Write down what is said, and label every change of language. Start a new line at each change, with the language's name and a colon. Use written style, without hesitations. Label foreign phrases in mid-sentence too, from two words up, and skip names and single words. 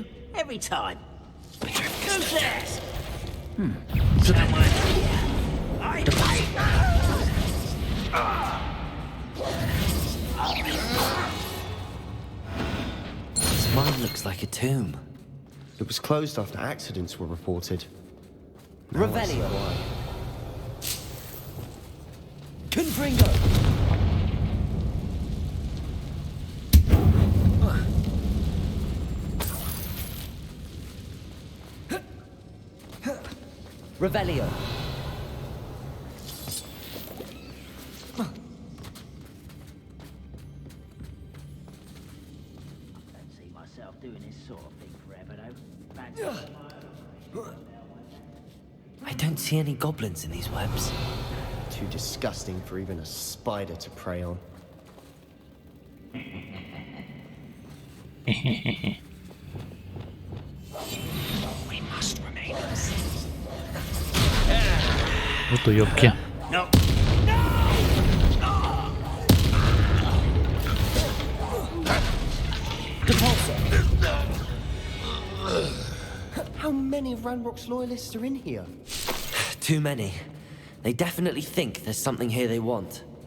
English: Every time. Who's this? Someone here. This mine looks like a tomb. It was closed after accidents were reported. Now I see Revelio. why. Confringo. Revelio. Don't see myself doing this sort of thing forever, though. I don't see any goblins in these webs. Too disgusting for even a spider to prey on. We must remain.
Russian: Вот уёбки.
English: No. How many of Ranrock's loyalists are in here? Too many. They definitely think there's something here they want.